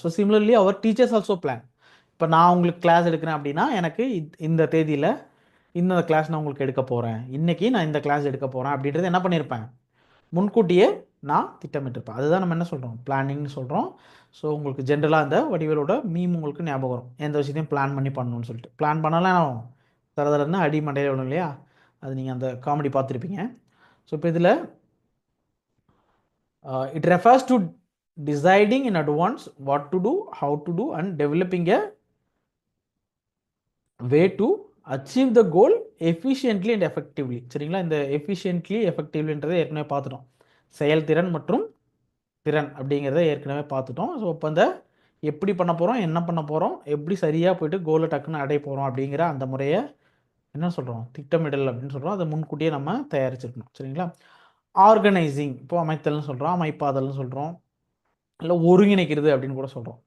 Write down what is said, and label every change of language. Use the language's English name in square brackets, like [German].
[English] So similarly அவர் teachers also plan. [Tamil] இப்போ நான் உங்களுக்கு கிளாஸ் எடுக்கிறேன் அப்படின்னா எனக்கு இந்த தேதியில் இந்த கிளாஸ் நான் உங்களுக்கு எடுக்க போகிறேன், இன்றைக்கி நான் இந்த கிளாஸ் எடுக்க போகிறேன் அப்படின்றது என்ன பண்ணியிருப்பேன், முன்கூட்டியே நான் திட்டமிட்டிருப்பேன். அதுதான் நம்ம என்ன சொல்கிறோம், பிளானிங்னு சொல்கிறோம். ஸோ உங்களுக்கு ஜென்ரலாக அந்த வடிவேலோட மீம் உங்களுக்கு ஞாபகம் வரும், எந்த விஷயத்தையும் பிளான் பண்ணி பண்ணணும்னு சொல்லிட்டு. பிளான் பண்ணலாம் தரதரன்னு அடி மண்டையில் விடும் இல்லையா, அது நீங்கள் அந்த காமெடி பார்த்துருப்பீங்க. [English] so [Tamil] இப்போ இதில் [English] it refers to deciding in advance what to do, how to do and developing a way to achieve the goal efficiently and effectively. [Tamil] சரிங்களா, இந்த efficiently effectivelyன்றதை ஏற்கனவே பார்த்துட்டோம். செயல்திறன் மற்றும் திறன் அப்படிங்கிறத ஏற்கனவே பார்த்துட்டோம். ஸோ இப்போ இந்த எப்படி பண்ண போகிறோம், என்ன பண்ண போகிறோம், எப்படி சரியாக போயிட்டு கோலை டக்குன்னு அடைய போகிறோம் அப்படிங்கிற அந்த முறையை என்ன சொல்கிறோம், திட்டமிடல் அப்படின்னு சொல்கிறோம். அதை முன்கூட்டியே நம்ம தயாரிச்சிருக்கணும். சரிங்களா, ஆர்கனைசிங் இப்போ அமைத்தல்னு சொல்கிறோம், அமைப்பாதல்னு சொல்கிறோம், இல்லை ஒருங்கிணைக்கிறது அப்படின்னு கூட சொல்கிறோம்.